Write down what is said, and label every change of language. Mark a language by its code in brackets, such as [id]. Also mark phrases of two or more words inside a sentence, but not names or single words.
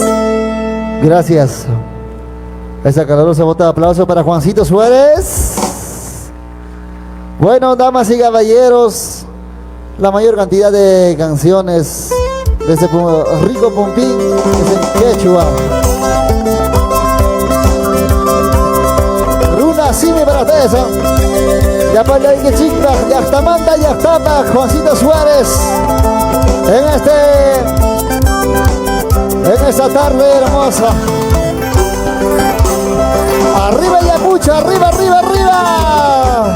[es] Gracias. Esa calurosa bota de aplauso para Juancito Suárez. Bueno, damas y caballeros, la mayor cantidad de canciones de este rico pumpín es en quechua. Runa Simi para ustedes, ¿eh? Ya para que chica, ya está manda, ya está Juancito Suárez en esta tarde hermosa. Arriba Ayacucho, arriba, arriba, arriba.